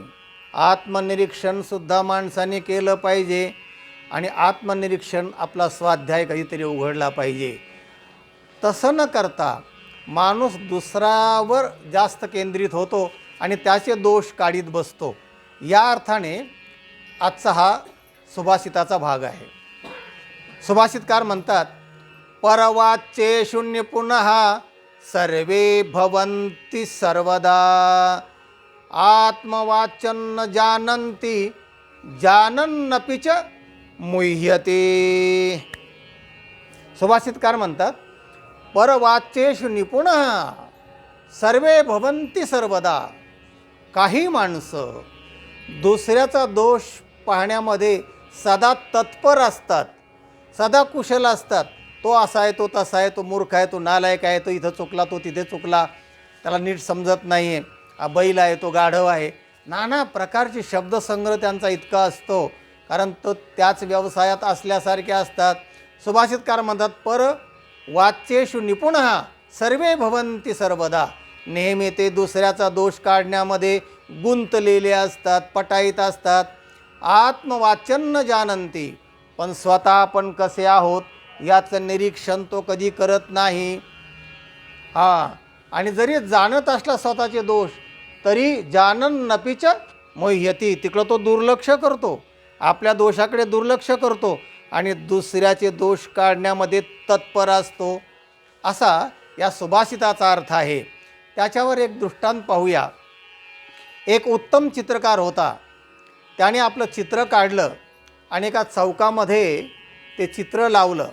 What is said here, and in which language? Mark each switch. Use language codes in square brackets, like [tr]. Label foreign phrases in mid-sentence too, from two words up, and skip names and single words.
[mr] आत्मनिरीक्षणसुद्धा माणसाने केलं पाहिजे आणि आत्मनिरीक्षण आपला स्वाध्याय कधीतरी उघडला पाहिजे. तसं न करता माणूस दुसऱ्यावर जास्त केंद्रित होतो आणि त्याचे दोष काढीत बसतो. या अर्थाने आजचा हा सुभाषिताचा भाग आहे. सुभाषितकार म्हणतात, [sa] परवाच्ये शून्य पुनः सर्वे भवन्ति सर्वदा, आत्मवाचन जानन्ति जानन्नपि च मुह्यते. [mr] सुभाषितकार म्हणतात, [sa] परवाच्येषु निपुणः सर्वे भवन्ति सर्वदा. [mr] काही माणसं दुसऱ्याचा दोष पाहण्यामध्ये सदा तत्पर असतात, सदा कुशल असतात. तो असा आहे, तो तसा आहे, तो मूर्ख आहे, तो नालायक आहे, तो इथं चुकला, तो तिथे चुकला, त्याला नीट समजत नाही आहे, हा बैल आहे, तो गाढव आहे. नाना प्रकारचे शब्दसंग्रह त्यांचा इतका असतो, कारण तो त्याच व्यवसायात असल्यासारखे असतात. सुभाषितकार म्हणतात, [sa] पर वाच्येषु निपुणः सर्वे भवन्ति सर्वदा. [mr] नेहमी ते दुसऱ्याचा दोष काढण्यामध्ये गुंतलेले असतात, पटाईत असतात. [sa] आत्मवाचन न जानन्ति, [mr] पण स्वतः आपण कसे आहोत याचं निरीक्षण तो कधी करत नाही. आणि जरी जाणत असला स्वतःचे दोष तरी [sa] जानन्नपि च मुह्यति, [mr] तिकडं तो दुर्लक्ष करतो, आपल्या दोषाकडे दुर्लक्ष करतो आणि दुसऱ्याचे दोष काढण्यामध्ये तत्पर असतो. असा या सुभाषिताचा अर्थ आहे. त्याच्यावर एक दृष्टांत पाहूया. एक उत्तम चित्रकार होता. त्याने आपलं चित्र काढलं आणि एका चौकामध्ये ते चित्र लावलं.